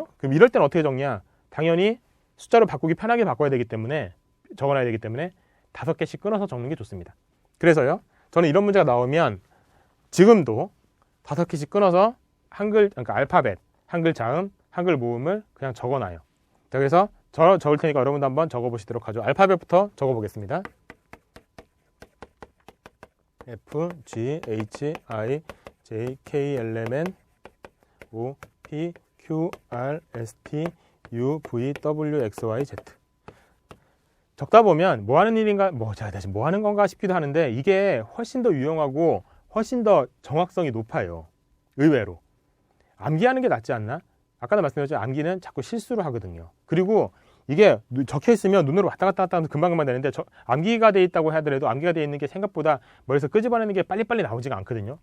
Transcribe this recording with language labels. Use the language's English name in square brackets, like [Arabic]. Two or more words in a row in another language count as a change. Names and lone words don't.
[Korean] 그럼 이럴 땐 어떻게 적냐? 당연히 숫자로 바꾸기 편하게 바꿔야 되기 때문에 적어놔야 되기 때문에 5개씩 끊어서 적는 게 좋습니다. 그래서요, 저는 이런 문제가 나오면 지금도 5개씩 끊어서 그러니까 알파벳, 한글 자음, 한글 모음을 그냥 적어놔요. 자, 그래서 적을 테니까 여러분도 한번 적어보시도록 하죠. 알파벳부터 적어보겠습니다. F, G, H, I, J, K, L, M, N, O, P, Q, R, S, T, U, V, W, X, Y, Z. 적다 보면 뭐 하는 일인가, 제가 대체 뭐 하는 건가 싶기도 하는데 이게 훨씬 더 유용하고 훨씬 더 정확성이 높아요. 의외로. 암기하는 게 낫지 않나? 아까도 말씀드렸죠. 암기는 자꾸 실수를 하거든요. 그리고 이게 적혀 있으면 눈으로 왔다 갔다 하면 금방금방 되는데 암기가 돼 있다고 하더라도 암기가 돼 있는 게 생각보다 머리에서 끄집어내는 게 빨리빨리 나오지가 않거든요.